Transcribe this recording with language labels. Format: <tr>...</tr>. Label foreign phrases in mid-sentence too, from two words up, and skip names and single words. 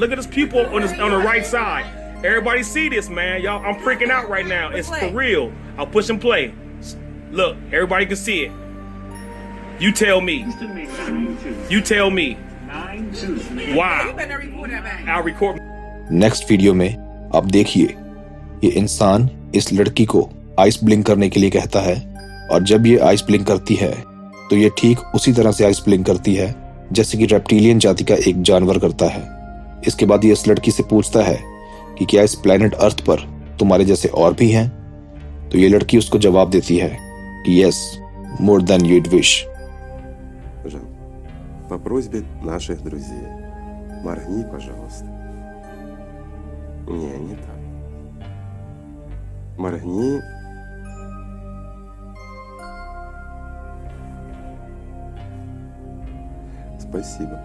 <en>Look at his pupil on the right side. Everybody see this, man. Y'all, I'm freaking out right now. It's for real. I'll push and play. Look, everybody can see it. You tell me. Houston made 9-2. You tell me. 9-2. Wow. better record that back. I'll record.</en> <hi>नेक्स्ट वीडियो में आप देखिए ये इंसान इस लड़की को</hi> <en>eyes blink</en> <hi>करने के लिए कहता है और जब ये</hi> <en>eyes blink</en> <hi>करती है तो ये ठीक उसी तरह से</hi> <en>eyes blink</en> <hi>करती है जैसे कि रेप्टिलियन जाति का एक जानवर करता है। इसके बाद ये इस लड़की से पूछता है कि क्या इस</hi> <en>planet earth</en> <hi>पर तुम्हारे जैसे और भी हैं? तो ये लड़की उसको जवाब देती है कि</hi> <en>yes, more than you'd wish.</en> <ru>Жан, по просьбе наших друзей, моргни, пожалуйста. Не так. Моргни. Спасибо.</ru>